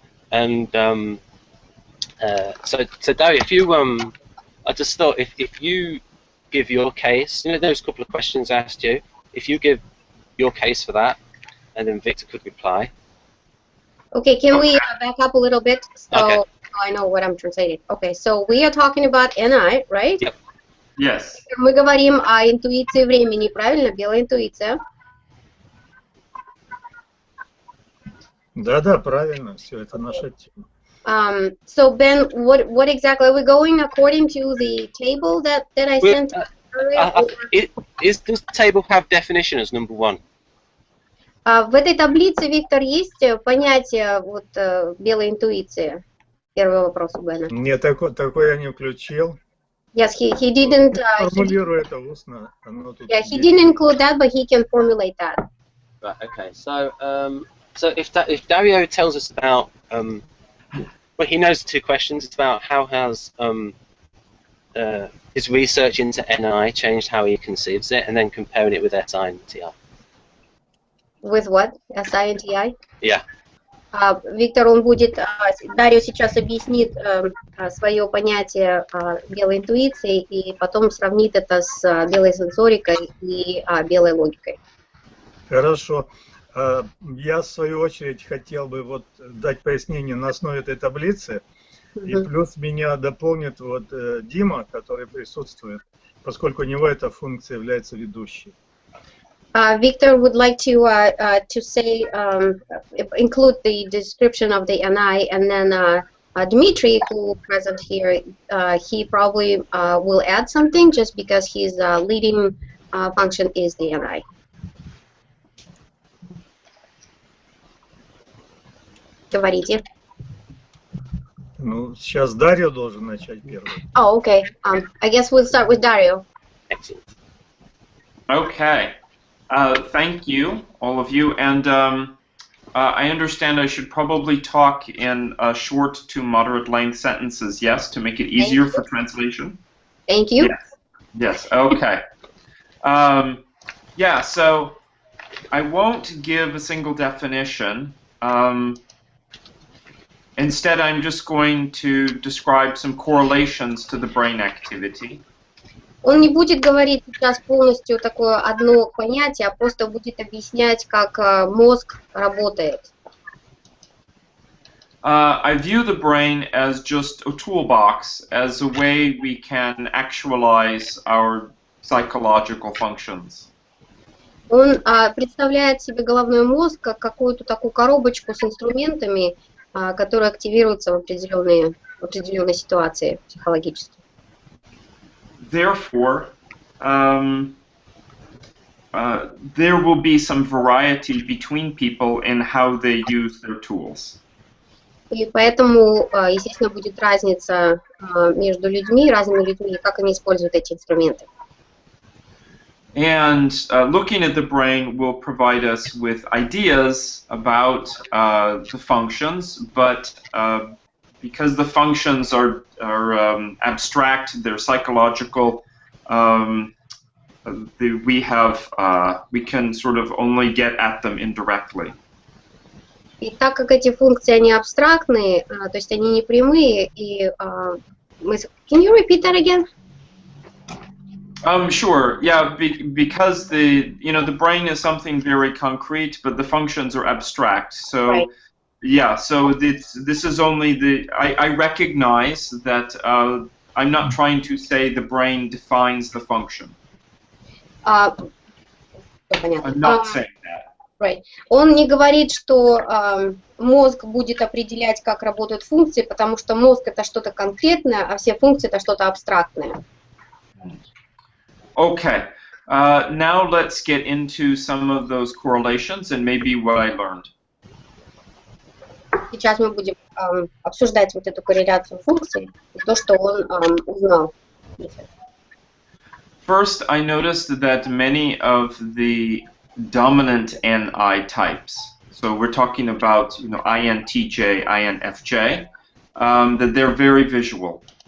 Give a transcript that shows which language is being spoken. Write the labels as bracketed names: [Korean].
[English] And so Dario, if you I just thought if you give your case, you know, those couple of questions I asked you, if you give your case for that, and then Victor could reply. Okay, can we back up a little bit so Okay. I know what I'm translating? Okay, so we are talking about NI, right? Yep. Yes. [Russian] Мы говорим о интуиции времени, правильно? Белая интуиция. Да, правильно, все, это наша тема. [English] So Ben, what exactly are we going according to the table that I sent earlier? Does the table have definition as number one? [Russian] В этой таблице, Виктор, есть понятие вот белой интуиции? Первый вопрос у Бена. Нет, такой я не включил. [English] Yes, he didn't. [Russian] Формулирую это устно. [English] Yeah, he didn't include that, but he can formulate that. Right. Okay. So if Dario tells us about well, he knows the two questions. It's about how has his research into NI changed how he conceives it, and then comparing it with SI and TI. With what? SI and TI? Yeah. [Russian] Виктор, он будет, Дарио сейчас объяснит свое понятие белой интуиции и потом сравнит это с белой сенсорикой и белой логикой. Хорошо. Я, в свою очередь, хотел бы вот дать пояснение на основе этой таблицы, и плюс меня дополнит вот Дима, который присутствует, поскольку у него эта функция является ведущей. [English] Victor would like to say, include the description of the NI, and then Dmitry, who is present here, he probably will add something just because his leading function is the NI. [Russian] Говорите. Ну, сейчас Дарио должен начать первым. [English] Oh, okay. I guess we'll start with Dario. Excellent. Okay. Thank you, all of you. And I understand I should probably talk in short to moderate length sentences, yes, to make it easier for translation? Thank you. Yes, okay. Yeah, so I won't give a single definition. Instead, I'm just going to describe some correlations to the brain activity. [Russian] Он не будет говорить сейчас полностью такое одно понятие, а просто будет объяснять, как мозг работает. [English] I view the brain as just a toolbox, as a way we can actualize our psychological functions. [Russian] Он представляет себе головной мозг как какую-то такую коробочку с инструментами, которые активируются в определенной ситуации психологически. [English] Therefore, there will be some variety between people in how they use their tools. [Russian] И поэтому, естественно, будет разница между людьми, разными людьми, как они используют эти инструменты. [English] And looking at the brain will provide us with ideas about the functions, but because the functions are abstract, they're psychological, we can sort of only get at them indirectly. [Russian] И так как эти функции, они абстрактные, то есть они не прямые, и [English] Can you repeat that again? Sure. Yeah, because the brain is something very concrete, but the functions are abstract. So, right. Yeah. So this is only I recognize that I'm not trying to say the brain defines the function. I'm not saying that. Right. [Russian] Он не говорит, что мозг будет определять, как работают функции, потому что мозг это что-то конкретное, а все функции это что-то абстрактное. [English] Okay, now let's get into some of those correlations and maybe what I learned. [Russian] Сейчас мы будем обсуждать вот эту корреляцию функций и то, что он узнал. [English] First, I noticed that many of the dominant NI types, so we're talking about INTJ, INFJ, that they're very visual.